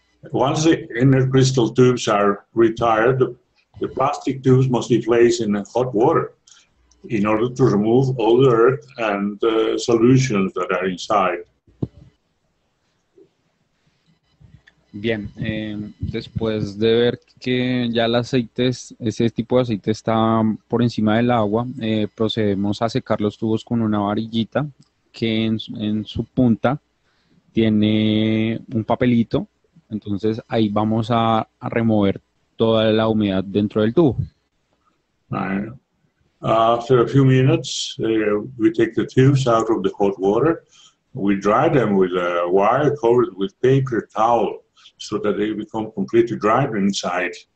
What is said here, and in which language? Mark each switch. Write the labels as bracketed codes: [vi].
[en] Once the inner crystal tubes are retired, the plastic tubes must be placed in hot water in order to remove all the earth and solutions that are inside. [es] Bien, después de ver que ya el aceite, ese tipo de aceite está por encima del agua, procedemos a secar los tubos con una varillita que en su punta tiene un papelito. Entonces ahí vamos a remover toda la humedad dentro del tubo. [en] After a few minutes, we take the tubes out of the hot water. We dry them with a wire covered with paper towel so that they become completely dried inside.